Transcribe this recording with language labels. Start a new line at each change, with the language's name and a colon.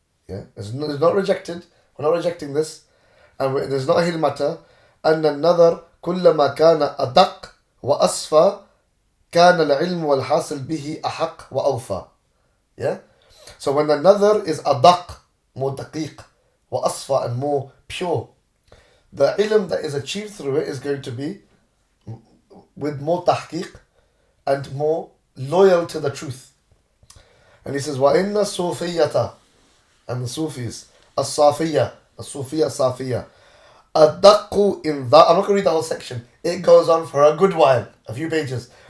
English: Yeah, it's not rejected. We're not rejecting this, and there's not a hidden matter. And another
Arabic: كلما كان أدق وأصفى كان العلم والحاصل به أحق وأوفى.
English: Yeah, so when another is adaq, more daqiq,
Arabic: وأصفى,
English: and more pure, the ilm that is achieved through it is going to be with more tahqiq and more loyal to the truth. And he says,
Arabic: وَإِنَّ الصُّوفِيَّةَ,
English: and the Sufis, الصَّافِيَّة, the Sufiya Safiya, أَدَّقُّ in that. I'm not going to read the whole section. It goes on for a good while, a few pages.